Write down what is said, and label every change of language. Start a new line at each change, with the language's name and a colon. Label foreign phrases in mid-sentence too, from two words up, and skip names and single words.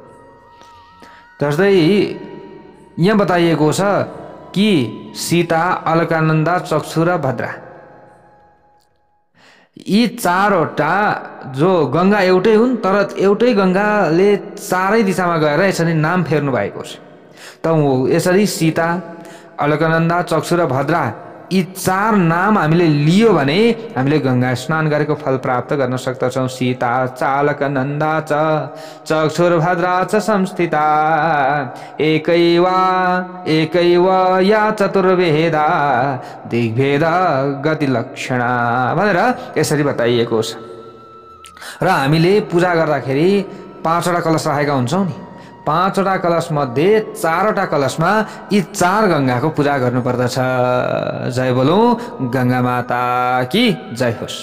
Nepali: जस्तै यहाँ बताइएको छ कि सीता, अलकानन्दा, चक्षु र भद्रा यी चारवटा जो गङ्गा एउटै हुन् तर एउटै गङ्गाले चारै दिशामा गएर यसरी नाम फेर्नु भएको छ। त यसरी सीता, अलकनन्दा, चक्षु र भद्रा यी चार नाम हामीले लियो भने हामीले गङ्गा स्नान गरेको फल प्राप्त गर्न सक्दछौँ।
Sanskrit: सीता च अलकनन्दा च चक्षुर्भद्रा च संस्थिता एकैव या चतुर्वेदा दिग्भेद गति लक्षणा
Nepali: भनेर यसरी बताइएको छ। र हामीले पूजा गर्दाखेरि 5वटा कलश राखेका हुन्छौँ नि। 5वटा कलश मध्ये 4वटा कलशमा यी 4 गङ्गाको पूजा गर्नुपर्दछ। जय बोलौँ
Hindi: गङ्गा माता की जय
Nepali: होस्।